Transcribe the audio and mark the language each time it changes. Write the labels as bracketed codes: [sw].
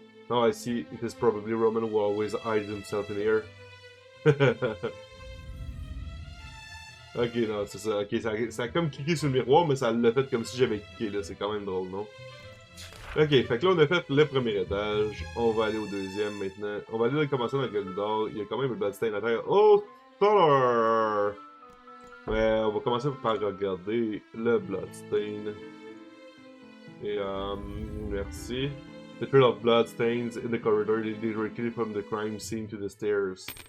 [en] Now I see it is probably Roman who always hides himself in here. [fr] Ok, non, c'est ça. Ok, ça a comme cliqué sur le miroir, mais ça l'a fait comme si j'avais cliqué, là. C'est quand même drôle, non? Ok, fait que là, on a fait le premier étage. On va aller au deuxième maintenant. On va aller commencer dans le corridor. Il y a quand même un bloodstain à terre. Oh, Stoller! Ouais, on va commencer par regarder le bloodstain. Et, merci. [en] The trail of blood stains in the corridor lead directly from the crime scene to the stairs.